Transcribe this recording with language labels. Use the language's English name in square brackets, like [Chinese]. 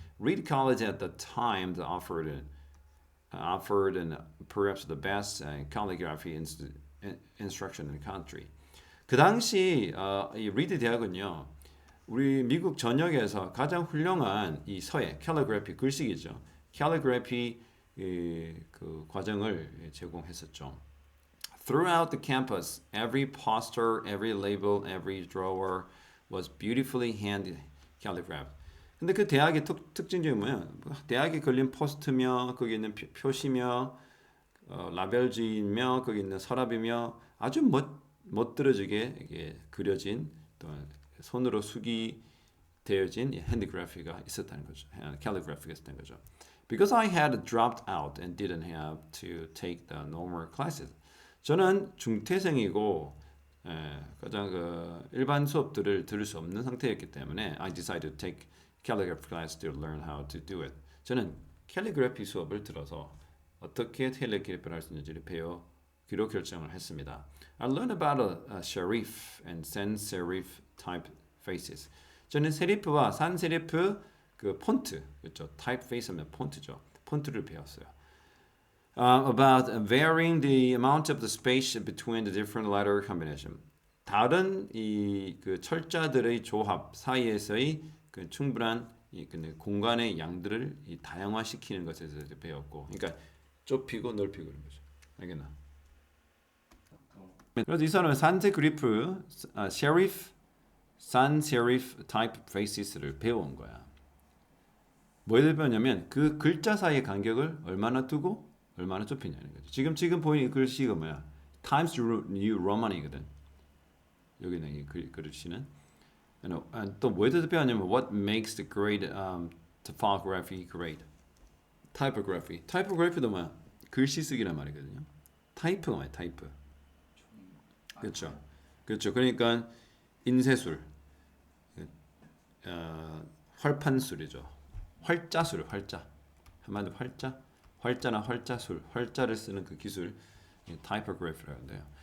[English] Reed College at the time offered and perhaps the best calligraphy instruction in the country. [Korean] 그 당시 이 리드 대학은요. 우리 미국 전역에서 가장 훌륭한 이 서예, calligraphy 글씨기죠. calligraphy 그 과정을 제공했었죠. [English] Throughout the campus, every poster, every label, every drawer was beautifully hand calligraphed. [Korean] 근데 그 대학의 특징이 뭐예요? 대학에 걸린 포스트며 거기 있는 표시며 라벨지며 거기 있는 서랍이며 아주 멋들어지게 이게 그려진 또 손으로 수기되어진 핸드그래피가 있었다는 거죠. 캘리그래피가 있었다는 거죠. [English] Because I had dropped out and didn't have to take the normal classes. [Korean] 저는 중퇴생이고 가장 일반 수업들을 들을 수 없는 상태였기 때문에 [English] I decided to take calligraphy class to learn how to do it. [Korean] 저는 캘리그래피 수업을 들어서 어떻게 캘리그래피를 할 수 있는지를 배우기로 결정을 했습니다. [English] I learned about a serif and sans serif type faces. [Korean] 저는 세리프와 산세리프 그 폰트, 그렇죠? 타입페이스 하면 폰트죠. 폰트를 배웠어요. [English] About varying the amount of the space between the different letter combination. [Korean] 다른 이 그 철자들의 조합 사이에서의 그 충분한 이 공간의 양들을 이 다양화시키는 것에 대해서 배웠고, 그러니까 좁히고 넓히고 그런 거죠. 알겠나? 그래서 이 사람은 산세그리프, 셰리프, 산세리프 타입 페이시스를 배운 거야. 뭐에 배웠냐면 그 글자 사이의 간격을 얼마나 두고 얼마나 좁히냐는 거죠. 지금 보이는 이 글씨가 뭐야? Times New Roman이거든. 여기는 이 글씨는. 또 뭐에 대해서 배웠냐면 [English] What makes the great typography great? Typography. [Korean] Typography도 뭐야? 글씨 쓰기란 말이거든요. 타이프가 뭐야? 타이프. 그렇죠. 그렇죠. 그러니까 인쇄술, 활판술이죠. 활자술, 활자. 한마디로 활자나 활자술, 활자를 쓰는 그 기술, 타이포그래피라고 하는데요.